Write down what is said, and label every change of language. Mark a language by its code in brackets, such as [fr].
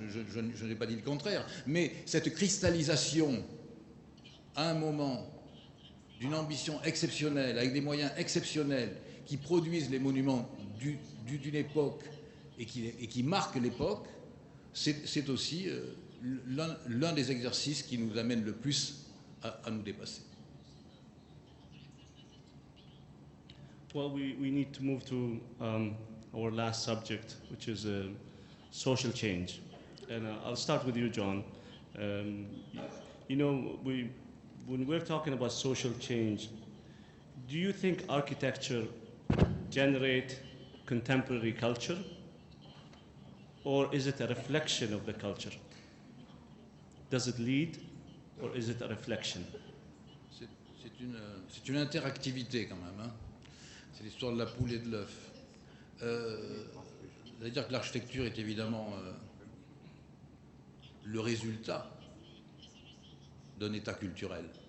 [fr] Je n'ai pas dit le contraire. Mais cette cristallisation, à un moment, d'une ambition exceptionnelle, avec des moyens exceptionnels, qui produisent les monuments d'une époque et qui marquent l'époque, c'est aussi l'un des exercices qui nous amène le plus à nous dépasser. [en] Well, we need to move to our last subject, which is social change. And I'll start with you, John. You know, when we're talking about social change, do you think architecture generates contemporary culture? Or is it a reflection of the culture? Does it lead, or is it a reflection? [fr] C'est une interactivité quand même, hein. C'est l'histoire de la poule et de l'œuf. C'est-à-dire que l'architecture est évidemment le résultat d'un état culturel.